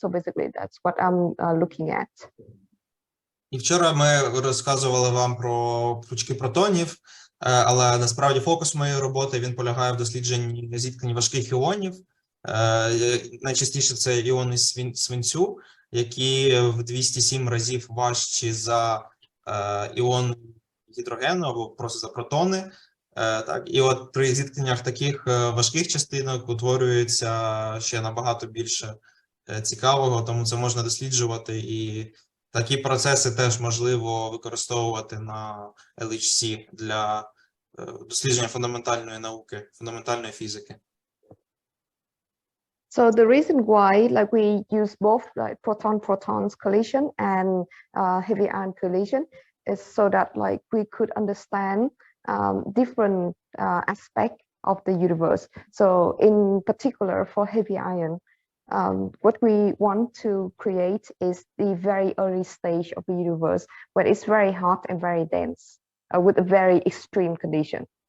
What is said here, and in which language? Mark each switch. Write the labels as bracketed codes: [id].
[en] So basically that's what I'm looking at. [uk] І вчора ми розказували вам про пучки протонів, але насправді фокус моєї роботи він полягає в дослідженні зіткнень важких іонів. Найчастіше це іони свинцю, які в 207 разів важчі за іон гідрогену або просто за протони. Так, і от при зіткненнях таких важких частинок утворюється ще набагато більше цікавого, тому це можна досліджувати, і такі процеси теж можливо використовувати на LHC для дослідження фундаментальної науки, фундаментальної фізики. [en] So the reason why like we use both like proton-protons collision and heavy ion collision is so that like we could understand different aspects of the universe. So in particular for heavy ion, what we want to create is the very early stage of the universe where it's very hot and very dense with a very extreme condition.